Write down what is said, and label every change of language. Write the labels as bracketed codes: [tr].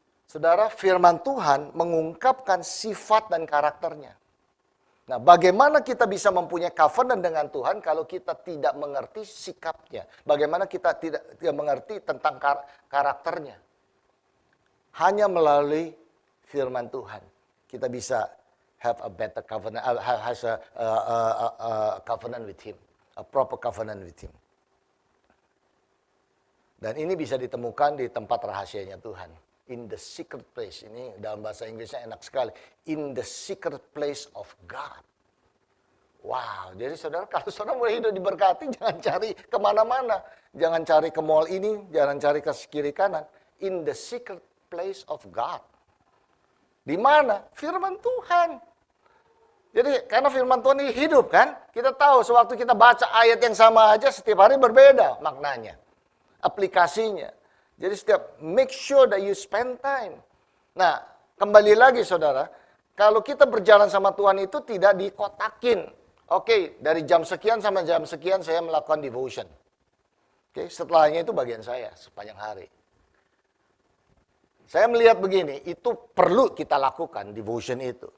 [id] Saudara, firman Tuhan mengungkapkan sifat dan karakternya. Nah, bagaimana kita bisa mempunyai covenant dengan Tuhan kalau kita tidak mengerti sikapnya? Bagaimana kita tidak mengerti tentang karakternya? Hanya melalui firman Tuhan kita bisa [en] have a better covenant, has a covenant with Him, a proper covenant with Him. [id] Dan ini bisa ditemukan di tempat rahasianya Tuhan. [en] In the secret place. [id] Ini dalam bahasa Inggrisnya enak sekali. [en] In the secret place of God. [id] Wow, jadi saudara, kalau saudara mau hidup diberkati, jangan cari kemana-mana. Jangan cari ke mall ini, jangan cari ke kiri kanan. [en] In the secret place of God. [id] Di mana? Firman Tuhan. Jadi karena firman Tuhan ini hidup kan, kita tahu sewaktu kita baca ayat yang sama aja setiap hari berbeda maknanya. Aplikasinya. Jadi setiap [en] make sure that you spend time. [id] Nah, kembali lagi saudara, kalau kita berjalan sama Tuhan itu tidak dikotakin. Oke, dari jam sekian sampai jam sekian saya melakukan devotion. Oke, setelahnya itu bagian saya sepanjang hari. Saya melihat begini, itu perlu kita lakukan devotion itu.